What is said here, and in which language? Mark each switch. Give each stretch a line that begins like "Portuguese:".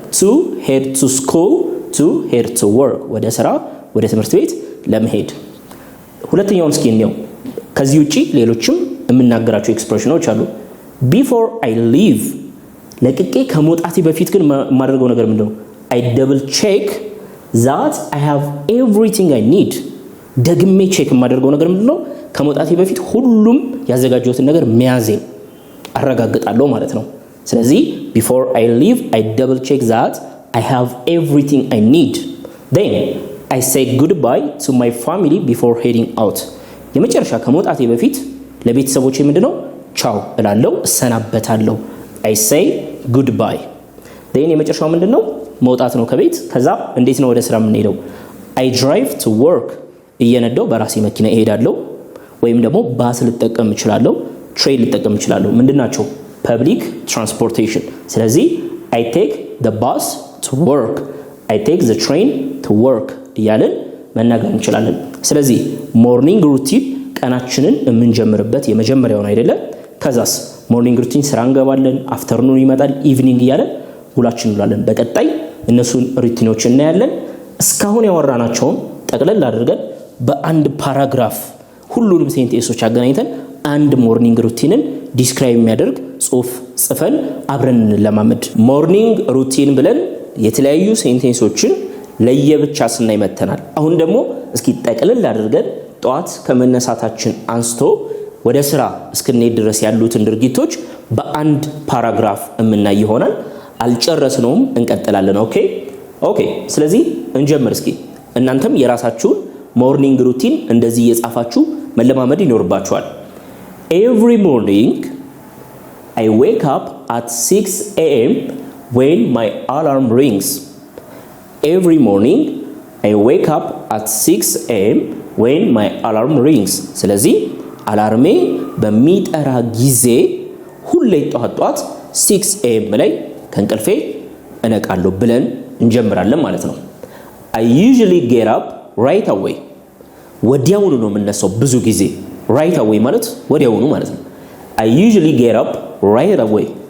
English: to head to school to head to work
Amharic: ወደ ስራ ወደ ትምህርት ቤት ለመሄድ። ሁለተኛውን እስኪ እንየው። ከዚህ ውጪ ሌሎችም የምናገራቸው ኤክስፕሬሽኖች አሉ።
English: before I leave
Amharic: ለቅቄ ከመውጣቴ በፊት ግን የማደርገው ነገር ምንድነው?
English: I double check that I have everything I need
Amharic: ደግሜ ቼክ የማደርገው ነገር ምንድነው? ከመውጣቴ በፊት ሁሉም ያዘጋጀሁትን ነገር መያዜን አረጋግጣለሁ ማለት ነው። ስለዚህ
English: before I leave I double check that I have everything I need then I say goodbye to my family before heading out
Amharic: የመጨረሻ ከመውጣቴ በፊት ለቤተሰቦቼ ምንድነው ቻው እላለሁ እሰናበታለሁ
English: I say goodbye then
Amharic: የመጨረሻው ምንድነው መውጣት ነው ከቤት። ከዛ እንዴት ነው ወደ ስራ የምንሄደው?
English: I drive to work
Amharic: እየነዳው በራሴ መኪና እሄዳለሁ ወይም ደግሞ ባስ ልጠቀም እችላለሁ ትሬን ልጠቀም እችላለሁ። ምንድናቸው?
English: public transportation
Amharic: ስለዚህ
English: I take the bus to work I take the train to work
Amharic: እያለን መናገር እንችላለን። ስለዚህ ሞርኒንግ ሩቲን ቀናችንን የምንጀምርበት የመጀመሪያው ነው አይደለ? ከዛስ ሞርኒንግ ሩቲን ስራ እንገባለን፣ አፍተርኑን ይመጣል፣ ኢቭኒንግ እያለን ውላችን እንላለን። በቀጣይ እነሱን ሩቲኖች እናያለን። እስካሁን ያወራናቸውን ጠቅለል አድርገን በአንድ ፓራግራፍ ሁሉንም ሴንቴንሶች አገናኝተን አንድ ሞርኒንግ ሩቲንን ዲስክራይብ የሚያደርግ ጽሁፍ ጽፈን አብረን እንለማመድ። ሞርኒንግ ሩቲን ብለን የተለያዩ ሴንቴንሶችን ለየብቻ ስናይ መተናል። አሁን ደግሞ እስኪ ጠቅለል አድርገን ጧት ከመነሳታችን አንስቶ ወደ ስራ እስክንሄድ ድረስ ያሉትን ድርጊቶች በአንድ ፓራግራፍ የምናይ ይሆናል። አልጨረስነውም፣ እንቀጥላለን። ኦኬ ስለዚህ እንጀምር። እስኪ እናንተም የራሳችሁን ሞርኒንግ ሩቲን እንደዚህ እየጻፋችሁ መለማመድ ይኖርባችኋል።
English: Every morning I wake up at 6 am when my alarm rings. Every morning I wake up at 6 am when my alarm rings.
Amharic: ስለዚህ አላርሜ በሚጠራ ጊዜ ሁሌ ጧት 6 am ላይ ከእንቅልፌ እነቃለሁ ብለን እንጀምራለን ማለት ነው።
English: I usually get up right away.
Amharic: ወዲያውኑ ነው የምነሳው ብዙ ጊዜ። right away ማለት ወዲያውኑ ማለት ነው።
English: I usually get up right away.